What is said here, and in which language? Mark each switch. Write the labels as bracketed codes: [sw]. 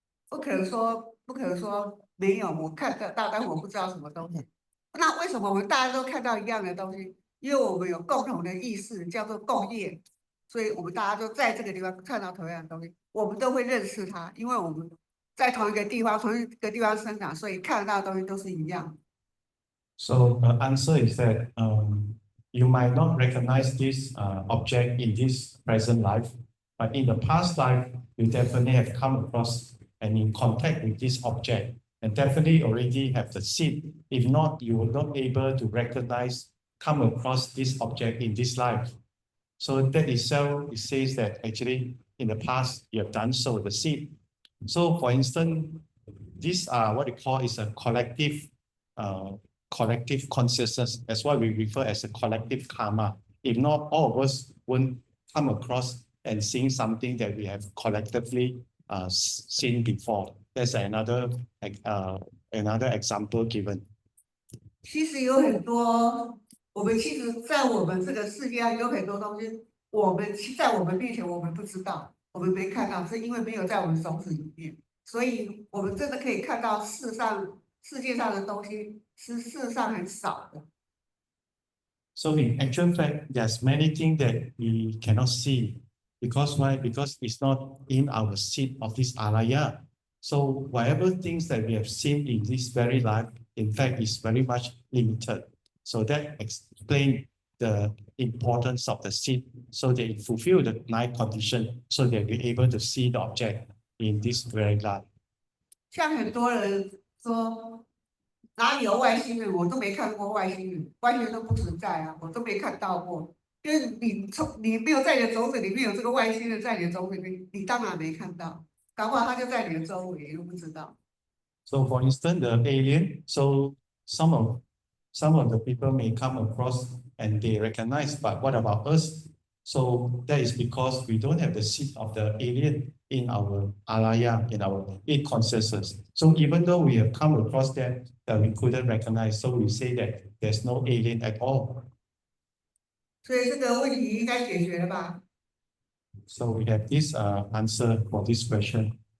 [zh] 不可能说没有，我看得到，但我不知道什么东西。那为什么我们大家都看到一样的东西？因为我们有共同的意识，叫做共业。所以我们大家都在这个地方看到同样的东西，我们都会认识它，因为我们在同一个地方生长，所以看到的东西都是一样的。 [en] So the answer is that you might not recognize this object in this present life, but in the past life, you definitely have come across and in contact with this object, and definitely already have the seed. If not, you will not be able to recognize, come across this object in this life. So that itself, it says that actually in the past you have done so, the seed. So for instance, these are what we call is a collective consciousness. That's what we refer as a collective karma. If not, all of us won't come across and seeing something that we have collectively seen before. That's another example given. [zh] 其实有很多，其实在我们这个世界上有很多东西，在我们面前我们不知道，我们没看到，是因为没有在我们种子里面，所以我们真的可以看到世界上的东西是事实上很少的。 [en] So in actual fact, there's many things that we cannot see. Because why? Because it's not in our seed of this alaya. So whatever things that we have seen in this very life, in fact, is very much limited. So that explains the importance of the seed, so that it fulfill the 9 conditions, so that we're able to see the object in this very life. [zh] 像很多人说哪里有外星人，我都没看过外星人，外星人都不存在啊，我都没看到过。因为你没有在你的种子里面有这个外星人在你的种子里面，你当然没看到，搞不好他就在你的周围，你都不知道。 [en] So for instance, the alien, so some of the people may come across and they recognize, but what about us? So that is because we don't have the seed of the alien in our alaya, in our consciousness. So even though we have come across that we couldn't recognize, so we say that there's no alien at all. [zh] 所以这个问题应该解决了吧？ [en] So we have this answer for this question.